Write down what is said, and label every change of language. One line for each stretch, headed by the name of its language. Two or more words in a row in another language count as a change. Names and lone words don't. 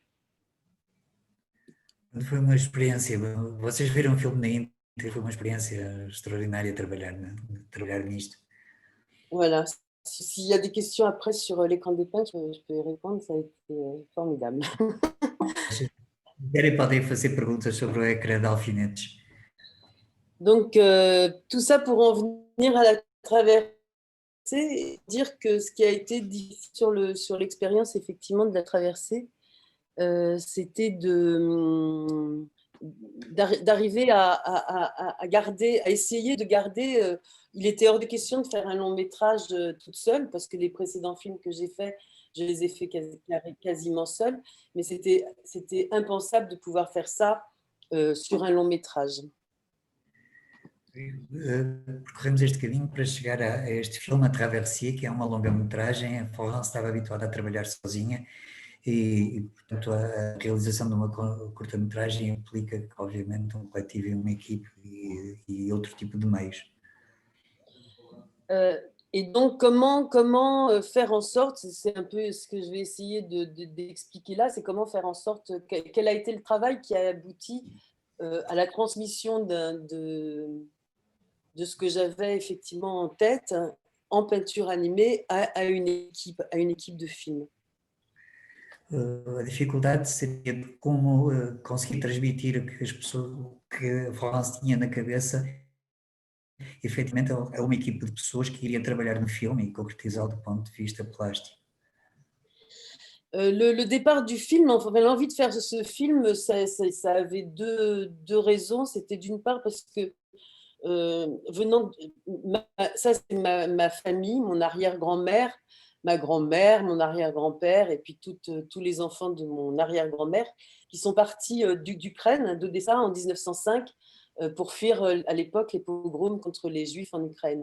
Portuguese: Foi uma experiência, vocês viram o filme na íntegra, foi uma experiência extraordinária trabalhar nisto.
French: Voilà. S'il y a des questions après sur l'écran d'épingle, je peux y répondre, ça a été formidable.
Portuguese: Se quiserem, podem fazer perguntas sobre o ecrã de alfinetes.
French: Donc, tout ça pour en venir à travers et dire que ce qui a été difficile sur l'expérience effectivement de la traversée, c'était d'arriver à garder, à essayer de garder. Il était hors de question de faire un long métrage toute seule, parce que les précédents films que j'ai faits, je les ai faits quasiment seule, mais c'était impensable de pouvoir faire ça sur un long métrage.
Portuguese: Percorremos este caminho para chegar a este filme, A Travessia, que é uma longa-metragem. A Florence estava habituada a trabalhar sozinha e, portanto, a realização de uma curta-metragem implica, obviamente, um coletivo e uma equipe e outro tipo de meios.
French: Et donc, comment faire en sorte, c'est un peu ce que je vais essayer d'expliquer là, c'est comment faire en sorte, quel a été le travail qui a abouti à la transmission de ce que j'avais effectivement en tête en peinture animée à une équipe de film.
Portuguese: A dificuldade seria de como conseguir transmitir o que as pessoas, que a Florence tinha na cabeça, efetivamente a uma equipe de pessoas que iria trabalhar no filme e concretizá-lo do ponto de vista plástico.
French: Le départ du film, enfin, l'envie de faire ce film, ça avait deux raisons. C'était d'une part parce que ça c'est ma famille, mon arrière-grand-mère, ma grand-mère, mon arrière-grand-père et puis tous les enfants de mon arrière-grand-mère qui sont partis d'Ukraine, d'Odessa en 1905 pour fuir à l'époque les pogroms contre les Juifs en Ukraine.